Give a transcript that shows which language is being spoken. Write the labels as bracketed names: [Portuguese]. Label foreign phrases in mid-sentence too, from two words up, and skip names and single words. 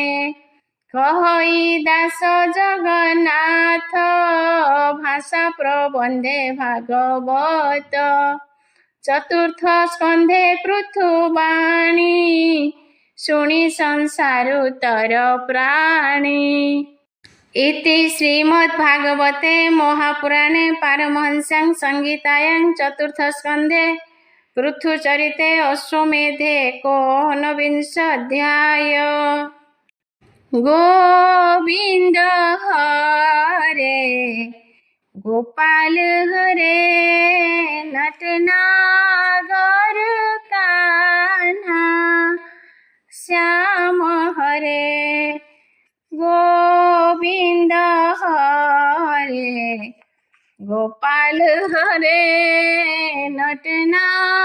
[Odia] କହଇ ଦାସ ଜଗନ୍ନାଥ ଭାଷା ପ୍ରବନ୍ଧେ ଭାଗବତ। ଚତୁର୍ଥ ସ୍କନ୍ଧେ ପୃଥୁବାଣୀ ଶୁଣି ସଂସାରୁତର ପ୍ରାଣୀ। [Sanskrit] इति श्रीमद्भागवते महापुराणे पारमहंस्यां संहितायां चतुर्थस्कन्धे पृथुचरिते अश्वमेधे एकोनविंश अध्याय। [Hindi] गोविंद हरे गोपाल हरे नटनागर कान्हा श्याम हरे गोविंद हरे गोपाल हरे नटनागर